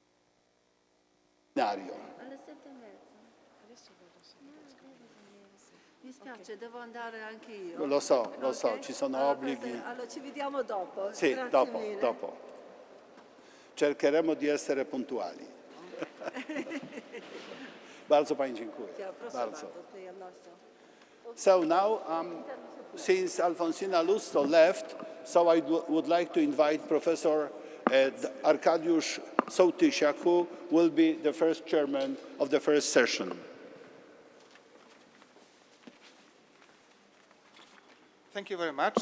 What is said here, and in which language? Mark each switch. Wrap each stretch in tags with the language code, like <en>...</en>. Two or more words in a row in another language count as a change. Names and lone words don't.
<it>Alle 7:30. Mi spiace, devo andare anche io. Lo so, Ok? ci sono Allora, obblighi. Allora ci vediamo dopo. Sì, Grazie mille. dopo. Cercheremo di essere puntuali.</it> <pl>Bardzo pani dziękuję. Proszę Bardzo. bardzo, z przyjemnością.</pl> <en>So now, since Alfonsina Lusto left, so I would like to invite Professor Arkadiusz Sołtysiak, who will be the first chairman of the first session. Thank you very much.</en>